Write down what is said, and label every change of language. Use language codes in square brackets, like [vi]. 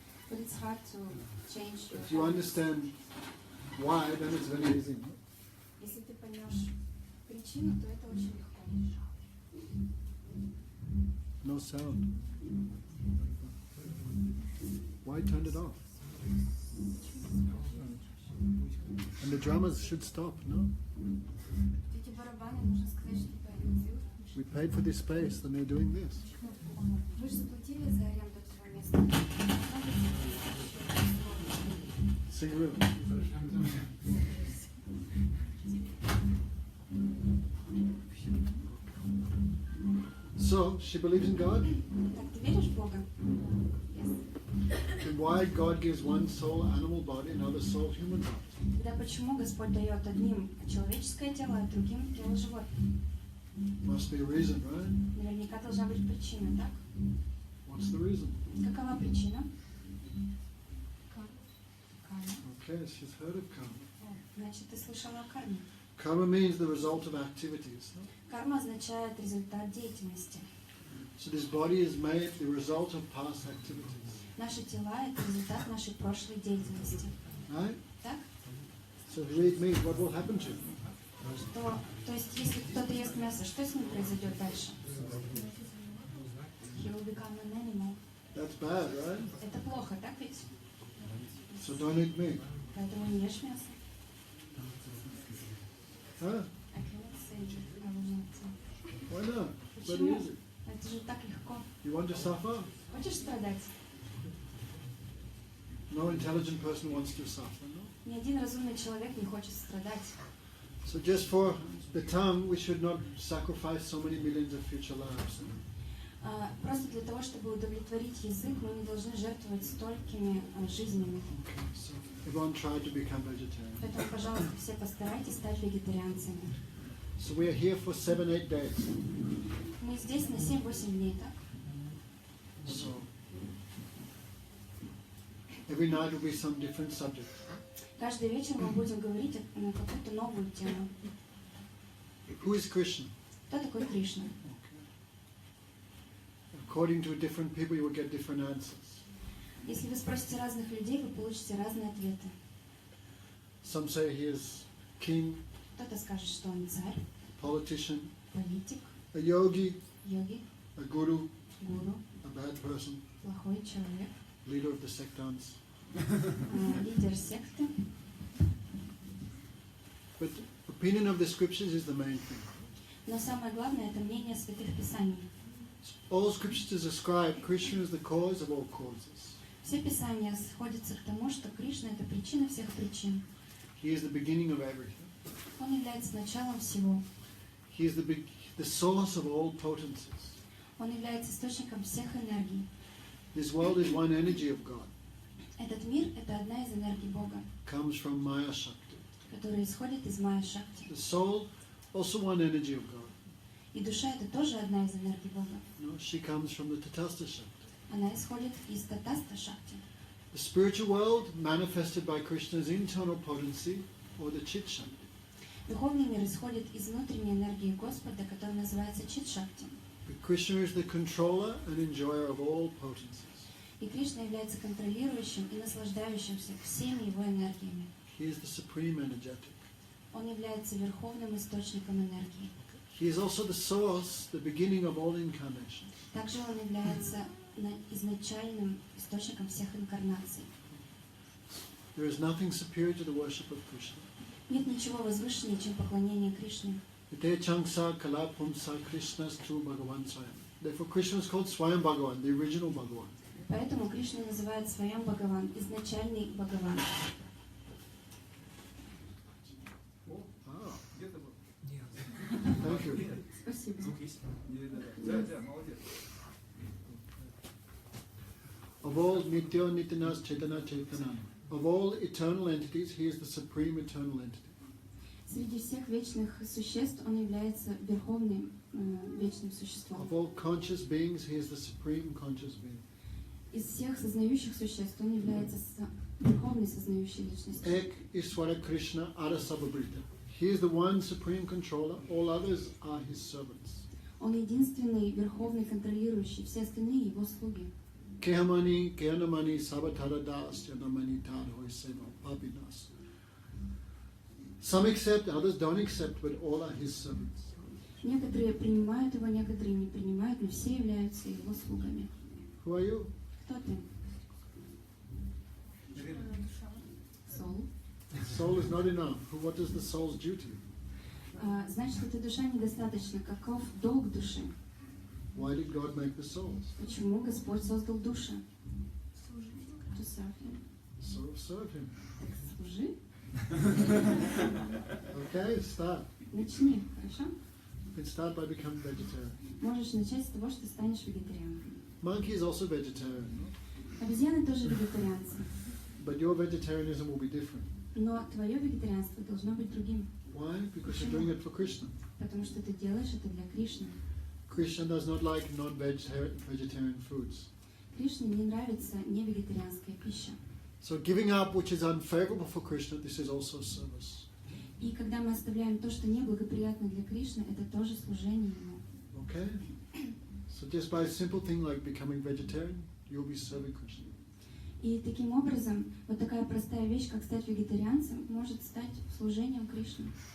[en] But it's hard to change your If you habits. understand why, then it's very easy. [ru] Если ты поймешь причину, то это очень легко. [en] No sound. Why turn it off? And the drummers should stop, no? [ru] Эти барабаны, нужно сказать, что появились. [en] We paid for this space and they're doing this. [ru] Вы же заплатили за аренду этого места. [en] Sing real. So, she believes in God? [ru] Так, ты веришь в Бога? [en] Yes. Then why God gives one soul animal body, another soul human body? [ru] Тогда почему Господь дает одним человеческое тело, а другим тело животное? [en] Must be a reason, right? [ru] Наверняка должна быть причина, так? [en] What's the reason? [ru] Какова причина? Карма. [en] Okay, she's heard of karma. [ru] О, значит, ты слышала о карме. [en] Karma means the result of activities. No? [ru] Карма означает результат деятельности. [en] So this body is made the result of past activities. [ru] Наши тела – это результат нашей прошлой деятельности. [en] Right? [ru] Так? [en] So if you eat meat, what will happen to you? [ru] То есть, если кто-то ест мясо, что с ним произойдет дальше? [en] He will become an animal. That's bad, right? [ru] Это плохо, так ведь? [en] So don't eat meat. [ru] Поэтому не ешь мясо. [en] Huh? I cannot say that I will not. Why not? It's very [ru] Почему? [en] easy. [ru] Это же так легко. [en] You want to suffer? [ru] Хочешь страдать? [en] No intelligent person wants to suffer, no? [ru] Ни один разумный человек не хочет страдать. [en] So just for the tongue, we should not sacrifice so many millions of future lives. [ru] Просто для того, чтобы удовлетворить язык, мы не должны жертвовать столькими жизнями. [en] Okay, so everyone try to become vegetarian. [ru] Поэтому, пожалуйста, все постарайтесь стать вегетарианцами. [en] So we are here for 7-8 days. [ru] Мы здесь на 7-8 дней, так? [en] So every night will be some different subject. [ru] Каждый вечер мы будем говорить на какую-то новую тему. [en] Who is Krishna? [ru] Кто такой Кришна? [en] According to different people, you will get different answers. [ru] Если вы спросите разных людей, вы получите разные ответы. [en] Some say he is king, [ru] Кто-то скажет, что он царь, [en] politician, [ru] политик, [en] a yogi, [ru] йоги, [en] a guru, [ru] гуру, [en] a bad person, [ru] плохой человек, [en] leader of the sectarians. [ru] лидер секты. [en] But opinion of the scriptures is the main thing. [ru] Но самое главное – это мнение святых писаний. [en] All scriptures ascribe Krishna as the cause of all causes. [ru] Все писания сходятся к тому, что Кришна – это причина всех причин. [en] He is the beginning of everything. [ru] Он является началом всего. [en] He is the source of all potencies. [ru] Он является источником всех энергий. [en] This world is one energy of God. [ru] Этот мир – это одна из энергий Бога, [en] Comes from Maya Shakti. [ru] которая исходит из Майя Шакти. [en] The soul, also one energy of God. [ru] И душа – это тоже одна из энергий Бога. [en] No, she comes from the tatastha Shakti. [ru] Она исходит из татастха Шакти. [en] The spiritual world manifested by Krishna's internal potency or the chit Shakti. [ru] Духовный мир исходит из внутренней энергии Господа, которая называется Чит Шакти. [en] But Krishna is the controller and enjoyer of all potencies. [ru] И Кришна является контролирующим и наслаждающимся всеми его энергиями. [en] He is the supreme energetic. [ru] Он является верховным источником энергии. [en] He is also the source, the beginning of all incarnations. [ru] Также он является изначальным источником всех инкарнаций. [en] There is nothing superior to the worship of Krishna. [ru] Нет ничего возвышеннее, чем поклонение Кришне. [sa] Ite changsa kala pumsa Krishnas tu Bhagavan Swayam. [en] Therefore Krishna is called Swayam Bhagavan, the original Bhagavan. [ru] Поэтому Кришна называет Сваям Бхагаван, изначальный Бхагаван. [en] Ah, thank you. [ru] Спасибо. [en] Of all [sa] Nitya Nityanas Chaitana Chaitana, [en] of all eternal entities, he is the supreme eternal entity. [ru] Среди всех вечных существ он является верховным вечным существом. [en] Of all conscious beings, he is the supreme conscious being. [ru] Из всех сознающих существ он является верховной сознающей личностью. [sa] Ek Iswara Krishna Arasabhabrita. [en] He is the one supreme controller, all others are his servants. [ru] Он единственный верховный контролирующий, все остальные его слуги. [sa] Kehamani, Kehanamani, Sabatara Das, Yanamani Tadhoi Seva, Papinas. [en] Some accept, others don't accept, but all are his servants. [ru] Некоторые принимают его, некоторые не принимают, но все являются его слугами. [en] Who are you? [ru] Кто ты? [en] Soul. Soul is not enough. What is the soul's duty? [ru] Значит, эта душа недостаточно. Каков долг души? [en] Why did God make the souls? [ru] Почему Господь создал души? [en] To serve him. So serve him. [ru] Так служи. [en] Okay, start. [ru] Начни, хорошо? [en] You can start by becoming vegetarian. [ru] Можешь начать с того, что станешь вегетарианом. [en] Monkey is also vegetarian, [ru] Обезьяны тоже вегетарианцы. [en] but your vegetarianism will be different. [ru] Но твое вегетарианство должно быть другим. [en] Why? Because you're doing it for Krishna. [ru] Потому что ты делаешь это для Кришны. [en] Krishna does not like non-vegetarian foods. [ru] Кришне не нравится невегетарианская пища. [en] So giving up which is unfavorable for Krishna, this is also service. [ru] И когда мы оставляем то, что неблагоприятно для Кришны, это тоже служение Ему. [en] Okay? So just by a simple thing like becoming vegetarian, you'll be serving Krishna. [ru] И таким образом, вот такая простая вещь, как стать вегетарианцем, может стать служением Кришне.